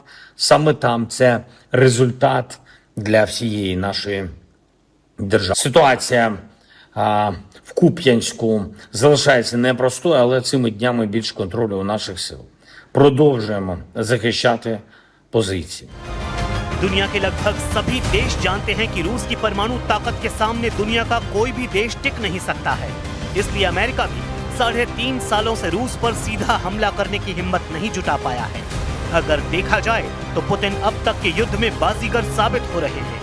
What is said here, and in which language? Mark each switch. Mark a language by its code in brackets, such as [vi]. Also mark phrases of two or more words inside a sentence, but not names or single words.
[uk] Саме там це результат для всієї нашої держави. Ситуація в Куп'янську залишається непростою, але цими днями більш контролю у наших сил. Продовжуємо захищати позиції. [hi] दुनिया के लगभग सभी देश जानते हैं कि रूस की परमाणु ताकत के सामने दुनिया का कोई भी देश टिक नहीं सकता है। इसलिए अमेरिका भी 3.5 सालों से रूस पर सीधा हमला करने की हिम्मत नहीं जुटा पाया है। अगर देखा जाए तो पुतिन अब तक के युद्ध में बाजीगर साबित हो रहे हैं।